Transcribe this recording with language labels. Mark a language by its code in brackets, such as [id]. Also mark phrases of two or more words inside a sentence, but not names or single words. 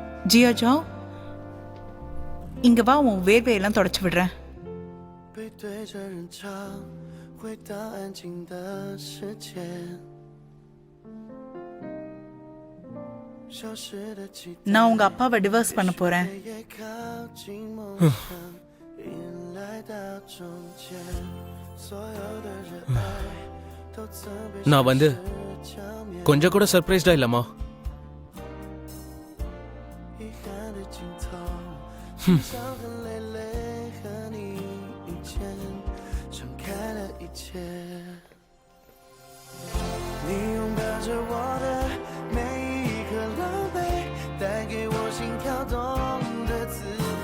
[ta] ஜியா ஜாவ், இங்க வா, உன் வேர்வையெல்லாம் தொடச்சு விடுறேன். [zh] 背对着人潮，回到安静的世界。消失的期待， [ta] நான் உங்க அப்பாவை டிவோர்ஸ் பண்ண போறேன். [zh] 也靠近梦想，迎来到终结。所有的热爱都曾被 [ta] நான் வந்து கொஞ்சம் கூட சர்ப்ரைஸ்டா இல்லம்மா. [zh] 遗憾的尽头，伤痕累累和你遇见，敞开了一切。你拥抱着我的每一颗狼狈，带给我心跳动的滋味。